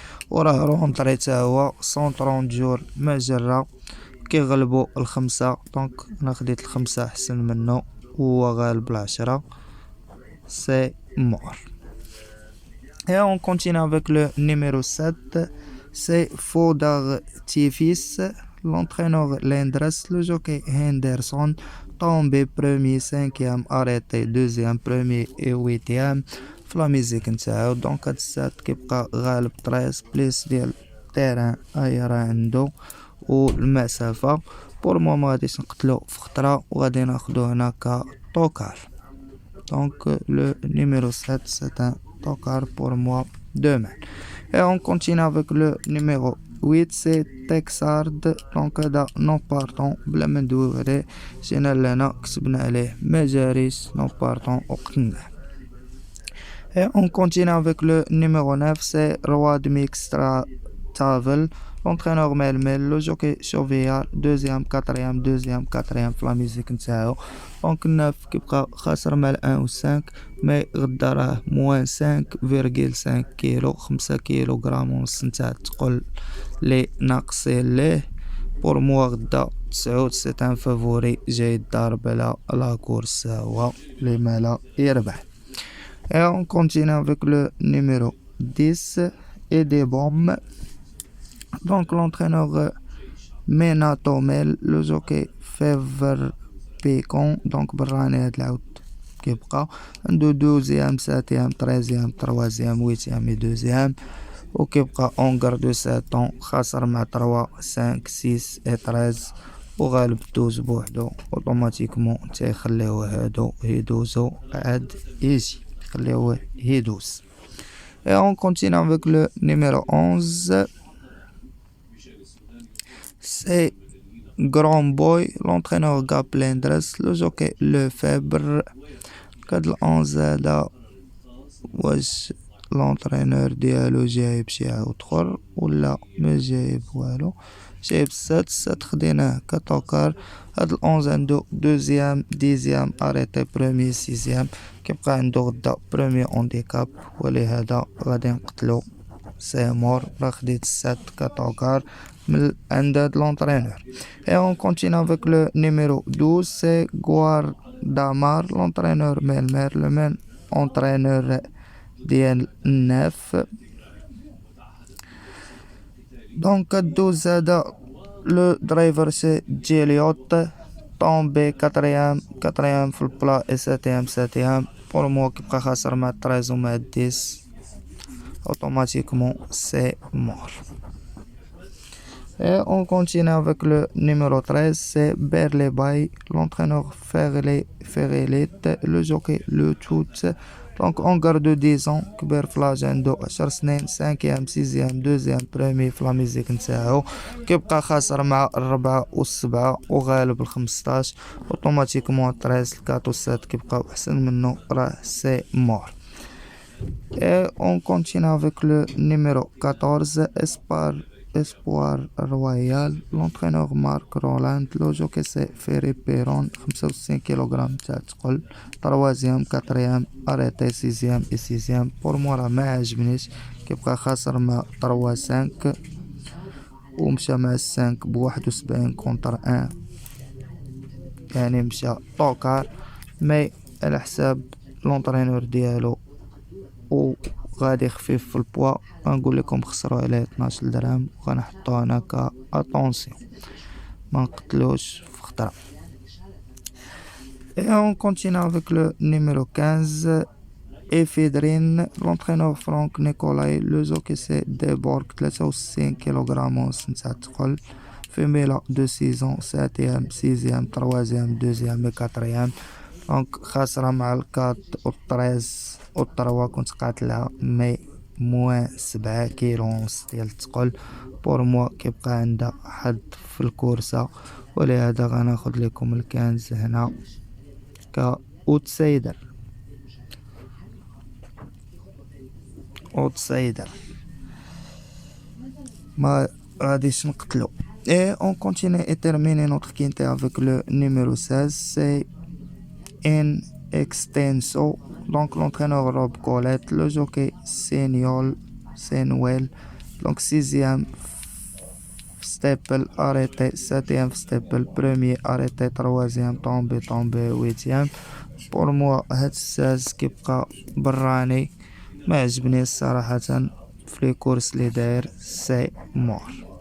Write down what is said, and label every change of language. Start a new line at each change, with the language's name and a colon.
Arabic: وراه رونتري تا هو 130 جور مجرة كيغلبوا الخمسة. دونك انا خديت الخمسة احسن منه وهو غالب العشرة.
French: سي مور. Et on continue avec le numéro 7, c'est Fodor Tifis, l'entraîneur Lendres, le jockey Henderson, tombé premier, cinquième, arrêté deuxième, premier et huitième.
Arabic: في لا ميزيك نتاعو دونك هاد السات كيبقى غالب 13 بليس ديال التيران اي راه عندو والمسافة. بور مو مغاديش نقتلو في خطرة وغادي ناخدو هنا كطوكار.
French: Donc le numéro 7 c'est un tocard pour moi demain. Et on continue avec le numéro 8 c'est Texard.
Arabic: Donc هذا نو بارتون بلا ما ندويو عليه جينا لهنا كسبنا عليه ما جاريش نو بارتون وقتلناه.
French: Et on continue avec le numéro 9 c'est Roi de Mixtra Tavel. L'entraîneur Melmel, le jockey Chauviard, deuxième, quatrième
Arabic: في لا ميزيك نتاعو. دونك 9 كيبقى خاسر مع 1 و 5 مي غدا راه موان 5.5 كيلو 5 كيلوغرام ونص نتاع الثقل لي ناقصين ليه. بور موا غدا 9 سي ان فافوري جاي الضارب على لا كورس هو لي مالا يربح.
French: Et on continue avec le numéro 10 et des bombes. Donc l'entraîneur Mena Tomel, le jockey Fever Pécon, donc
Arabic: براني هاد العود كيبقى عنده 12e 7e 13e 3e 8e et 2e وكيبقى اونغر دو 7 ans خاسر مع 3 5 6 et 13 وغالب 12 بوحدو اوتوماتيكمون تيخليوه هادو يدوزو عاد يجي خليوه يدوز.
French: Et on continue avec le numéro 11. C'est Grand Boy, l'entraîneur Gap Lendres, le jockey Lefebvre.
Arabic: كاد الأونز هذا واش l'entraîneur ديالو جايب شي عاود خر ولا ما جايب والو. جايب السات خديناه كطوكار. هاد الأونز عندو دوزيام ديزيام اريتي بروميي سيزيام كيبقى عندو غدا بروميي اونديكاب ولهذا غادي نقتلو. سي مور راه خديت السات كطوكار من عند هاد لونترينور.
French: Et on continue avec le numéro 12 c'est Guardamar, l'entraîneur Melmer, le même entraîneur ديال 9. Donc 12 هذا لو درايفر سي جيليوت طومبي quatrième في البلا et septième بور مو
Arabic: كيبقى خاسر مع 13 ومع 10
French: automatiquement c'est mort. Et on continue avec le numéro 13, c'est Berley Bay, l'entraîneur Ferrelit, le jockey Le Tout. Donc on garde 10 ans,
Arabic: كبير في لاج عنده 10 سنين 5e 6e 2e premier في لا ميزيك نتاعو كيبقى خاسر مع 4 و 7 وغالب 15 اوتوماتيكمون 13 4 و 7 كيبقاو احسن منه راه سي مور.
French: Et on continue avec le numéro 14, Espoir Royal, l'entraîneur Marc Roland, le jockey c'est Ferry Perron 65 kg
Arabic: تاع ثقل
French: 3e 4e arrêté 6e et 6e.
Arabic: بور مو راه ما عجبنيش كيبقى خاسر مع 3 5 ومشى مع 5 ب 71 كونتر 1 يعني مشى طوكار مي على حساب لونترينور ديالو وغادي خفيف في البوا. غنقول لكم خسروا عليه 12 درهم وغنحطوه هنا ك اتونسيون ما نقتلوش في خطره.
French: Et on continue avec le numéro 15 Ephedrine, l'entraîneur Franck Nicolai, le jockey c'est Deborg 63 kg
Arabic: ونص نتاع الثقل
French: فيميلا 2 سيزون 7e 6e 3e 2e et 4e.
Arabic: دونك خاسرة مع الكات و 13 و 3 كنت قاتلها مي موان 7 كيلو ونص ديال الثقل. بور موا كيبقى عندها حد في الكورسة ولهذا غناخد لكم الكنز هنا كأوتسايدر ما غاديش نقتلو.
French: Et on continue et termine notre quinte avec le numéro 16, c'est In Extenso, donc l'entraîneur Rob Colette, le jockey Senwell, دونك سيزيام ستيبل اريتي، ساتيام ستيبل بروميي اريتي، تروازيام طومبي طومبي، ويتيام.
Arabic: بور موا هاد الساز كيبقى براني ما عجبني الصراحة في لي كورس لي داير سي مور.